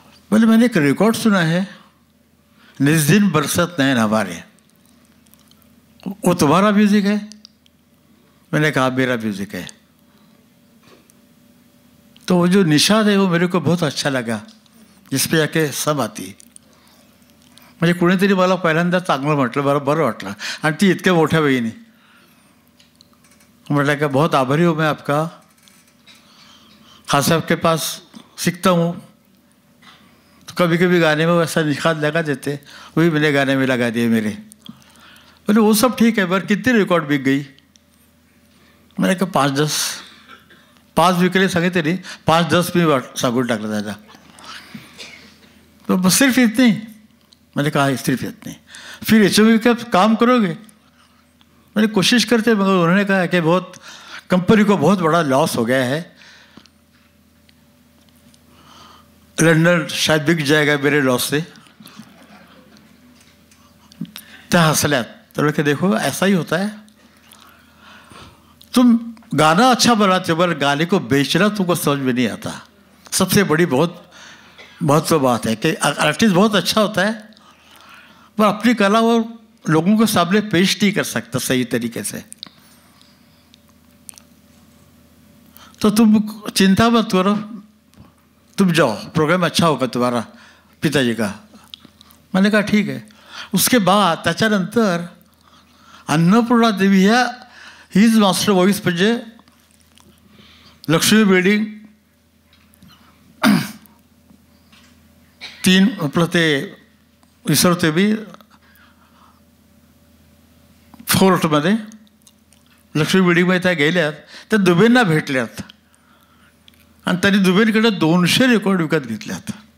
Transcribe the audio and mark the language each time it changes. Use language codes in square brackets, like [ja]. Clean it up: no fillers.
[hi] बोले मैंने एक रिकॉर्ड सुना है, निस्दिन बरसात नैन हमारे, वो तुम्हारा म्यूज़िक है? मैंने कहा मेरा म्यूज़िक है. तो वो जो निशाद है वो मेरे को बहुत अच्छा लगा, जिस पे जाके सब आती. [mr] म्हणजे कुणीतरी मला पहिल्यांदा चांगलं म्हटलं, बरं वाटलं. आणि ती इतक्या मोठ्या बहिणी. [hi] म्हटलं का बहुत आभारी हूँ मैं आपका, खान साहब के पास सीखता हूँ, तो कभी कभी गाने में वैसा निखात लगा देते, वही मेरे गाने में लगा दिए मेरे. बोले वो सब ठीक है, पर कितनी रिकॉर्ड बिक गई? मैंने कहा 5-10. [mr] 5 विकले सांगितले नाही, 5-10 मी सांगून टाकलं त्याला. [hi] तो बस सिर्फ इतनी. [mr] मैंने कहा सिर्फ इतनी. [hi] फिर HMV का काम करोगे? मैंने कोशिश करते, मगर उन्होंने कहा कि बहुत कंपनी को बहुत बड़ा लॉस हो गया है, लंदन शायद बिक जाएगा मेरे लॉस से. [mr] त्या हंसल्यात. [hi] तो कि देखो ऐसा ही होता है, तुम गाना अच्छा बनाते हो पर गाने को बेचना तुमको समझ में नहीं आता. सबसे बड़ी बहुत महत्व बात है कि आर्टिस्ट बहुत अच्छा होता है पर अपनी कला वो लोगों के सामने पेश नहीं कर सकता सही तरीके से. तो तुम चिंता मत करो, तुम जाओ, प्रोग्राम अच्छा होगा तुम्हारा पिताजी का. मैंने कहा ठीक है. उसके बाद [mr] त्याच्यानंतर अन्नपूर्णा देवी ह्या हीच मास्टर वॉइस म्हणजे लक्ष्मी बिल्डिंग 3 आपलं ते विसरते मी 4मध्ये लक्ष्मी बिल्डिंगमध्ये त्या गेल्यात, त्या दुबेंना भेटल्यात आणि त्यांनी दुबेंकडे 200 रेकॉर्ड विकत घेतल्यात.